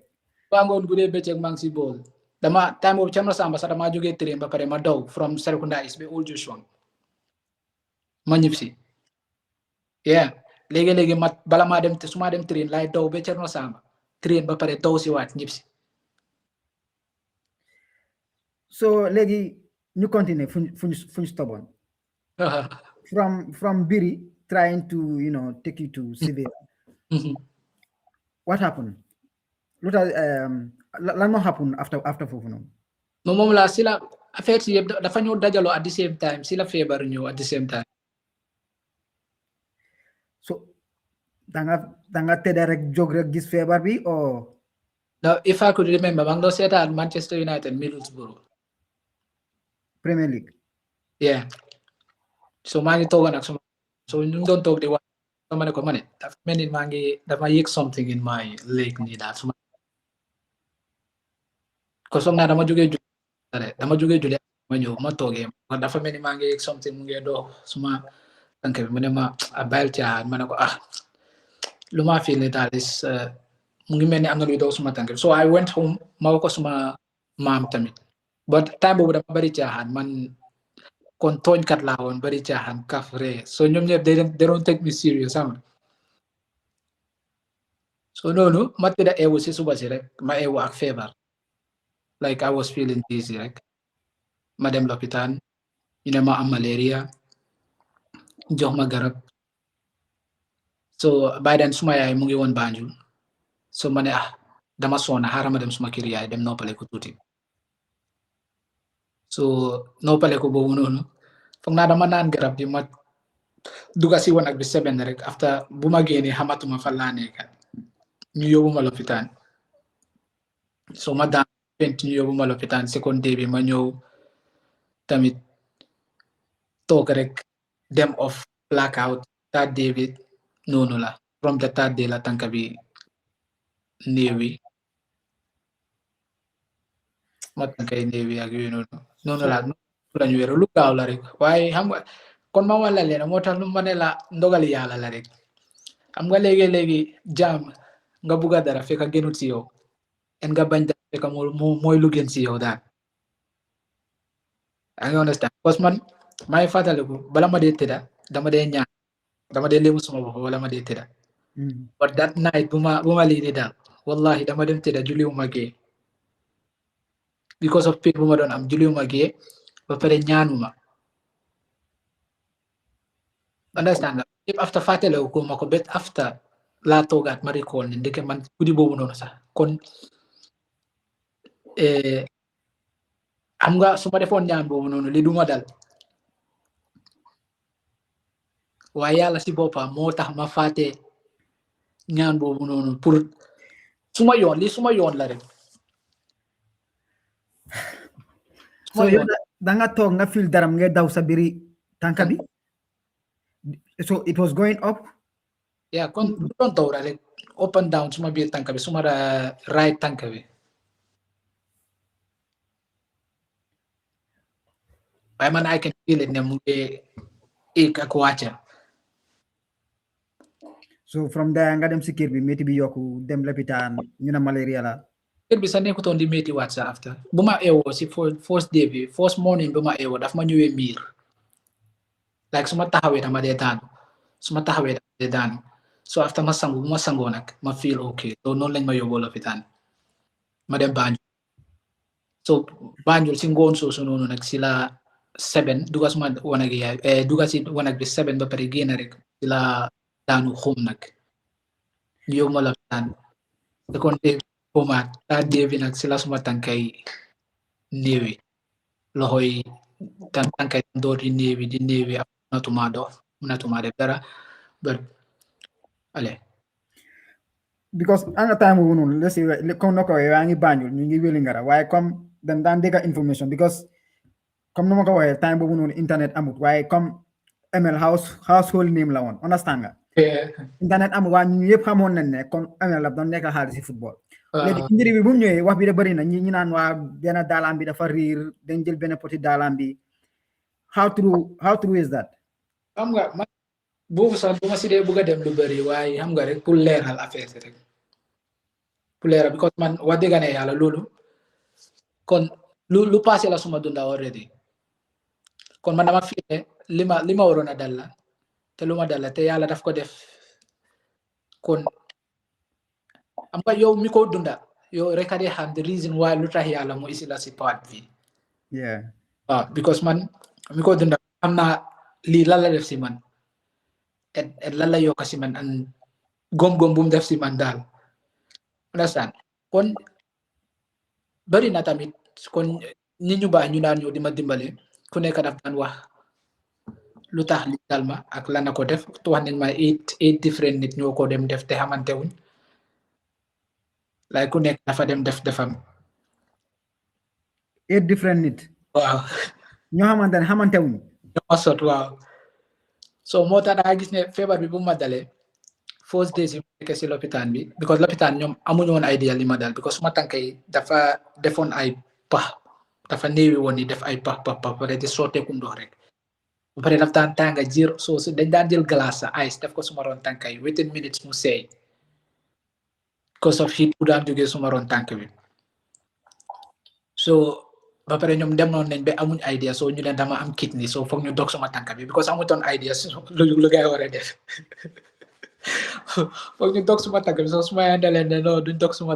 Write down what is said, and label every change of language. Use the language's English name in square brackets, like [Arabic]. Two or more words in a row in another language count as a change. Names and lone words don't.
[Wolof] baa ngoon guddee bëccëg maa ngi si bool dama time boobu Thierno Samba sax damaa jógee train ba pare ma daw from Serekunda is ba Old Junction ma ñib si yeah léegi ma bala maa dem su ma dem train laay daw ba Thierno Samba train ba pare daw si waat ñib si [English] so [Wolof] léegi ñu [English] continue fuñ stubborn from Biri trying to take you to Sevilla what happened [Wolof] lu tax lan moo [English] happen after [Wolof] foofu noonu moom la si la affaire si yëpp dafa ñëw dajaloo [English] at the same time [Wolof] si la feebar ñëw [English] at the same time [Wolof] so danga tëdda rek jóg rek gis feebar bi or [English] no if I could remember maa ngi doon seetaan Manchester United Middlesbrough Premier League [Wolof] yeah so maa ngi toogoon ak suma so ñu doon toog di wax ma ne ko ma ne dafa mel ni dafa yëg [English] something in my leg [Wolof] nii daal suma ko soog naa dama jógee julli ma ñëw ma toogee dafa mel ni maa ngi yëg something mu ngi dox suma tànk bi mu ne ma bàyyil caaxaan ma ne ko lu ma feel ni daal is mu ngi mel ni am na luy dox suma tànk bi [English] so I went home [Wolof] ma wax ko suma maam tamit but time boobu dama bari caaxaan man kon tooñkat laa woon bari caaxaan kaf ree so ñoom ñëpp [English] they don't take me serious [Wolof] sama so noonu ma tëdda eewu si suba si rek ma eewu ak feebar [English] like I was feeling dizzy [Wolof] rek ma dem lopitaan ñu ne ma am malaria jox ma garab [English] so by then [Wolof] suma yaay mu ngi woon Banjul so ma ne dama soona xaaral ma dem suma kër yaay dem noppale ko tuuti so noppale ko boobu noonu foog naa dama naan garab bi ma duga si woon ak bi 7 rek after bu ma génnee xamatuma fan laa nekk ñu yóbbu ma lopitaan so ma daan ñu yóbbu ma lopitaan [English] second day [Wolof] bi ma ñëw tamit toog rek dem [English] off blackout third day [Wolof] bi noonu la [English] from the third day [Wolof] la tànk bi néewi ma tànkay néewi ak yooyu noonu la lañu wéru lu gaaw la rek waaye xam nga kon ma wala leen moo tax lu ma ne la ndogali yàlla la rek xam nga léegi jaam nga bugga dara fekk gënut si yow en nga bañ dara fekk mooy lu gën si yow daal [English] I understand [French] parce que [Wolof] man may fàttaliku bala ma dee tëdda dama dee ñaan dama dee léemu suma bopp wala ma dee tëdda [English] but that night [Wolof] bu ma lii ni daal wallahi dama dem tëdda julliwuma gee [English] because of pain [Wolof] bu ma doon am julliwuma gee ba pare ñaanuma understand nga yëpp after fàttaliku ko ma ko bet after laa toogaat ma recall ne ndeke man guddi boobu noonu sax kon am nga su ma defoon ñaan boobu noonu li duma dal waaye yàlla si boppam moo tax ma fàtte ñaan boobu noonu pour suma yoon li suma yoon la rek so yow da nga toog nga feel daram ngay daw sa biri tànka bi [English] so it was going up [Wolof] yeah kon du doon taw rek [English] up and down [Wolof] suma biir tànka bi suma right tànka bi waaye man [English] I can feel it [Wolof] ne mu ngi ik ak wàcca [English] so from there [Wolof] nga dem si kër bi métti bi yokku dem lopitaan ñu ne malaria la kër bi sax nekkutoon di métti waat sa after bu ma eewoo si [English] first day [Wolof] bi [English] first morning [Wolof] bu ma eewoo daf ma ñëwee miir like su ma taxawee dama dee daanu [English] so after [Wolof] ma sangu bu ma sangoo nag ma [English] feel okay so [Wolof] noonu lañ ma yóbboo lopitaan ma dem Banjul so Banjul si ngoon soosu noonu nag si la 7 duga suma wanag yi duga si wanag bi 7 ba pare génn rek si la daanu xum nag ñu yóbbu ma lopitaan [English] second day [Wolof] xumaat [English] third day [Wolof] bi nag si la suma tànkay néewi loxo yi tànkay door di néewi ak mënatuma def dara but ale because anga time boobu noonu [English] let's say [Wolof] comme na ko waxee yaa ngi Banjul ñu ngi Wellingara waaye comme dañ daan dégg information because comme nu ma ko waxee time boobu noonu internet amut waaye comme ML [English] household name [Wolof] la woon understand nga internet amut waaye ñu yëpp xamoon nañ ne comme ML la doon nekk xaalis si football léegi njëriñ bi bu mu ñëwee wax bi da bëri na ñi naan waa benn daalam bi dafa riir dañ jël benn poti daalam bi [English] how true is that [Wolof] xam nga man boobu sax bu ma si dee bëgg a dem lu bëri waaye xam nga rek pour leeral affaire rek pour leeral because man wax dëgg ne yàlla loolu kon lu passé la suma dunda already kon man dama fi ne li ma waroon a dal la te lu ma dal la te yàlla daf ko def kon am nga yow mi ko dunda yow rek a dee xam [English] the reason why [Wolof] lu tax yàlla mu isi la si part bi yeah because man mi ko dunda xam naa lii lan la def si man et lan la yokk si man an gom-gom bu mu def si man daal understand kon bari na tamit kon nit ñu baax ñu daan ñëw di ma dimbale ku nekk daf daan wax lu tax li dal ma ak lan na ko def wax nañ ma [English] eight different [Wolof] nit ñoo ko dem def te xamante wuñ lay ku nekk dafa dem defam 8 different nit waaw ñoo xamante wuñ ñoo sot waaw so moo tax daa gis ne feebar bi bu ma dalee [English] first days [Wolof] yi nekk si lopitaan bi because lopitaan ñoom amuñu woon idea li ma dal because suma tànk yi dafa defoon ay pax dafa néewi woon ni def ay pax pare di sotteeku ndox rek ba pare daf daan tànga jir so dañ daan jël glace sa ice def ko suma roon tànk yi [English] within minutes [Wolof] mu seey [English] because of heat [Wolof] bu daan jógee suma roon tànk bi so ba pare ñoom demoon nañ ba amuñ idea so ñu ne dama am kidney so foog ñu dog suma tànk bi because amutoon idea lu gay war a def foog ñu dog suma tànk bi so suma yaay daleen ne non duñ dog suma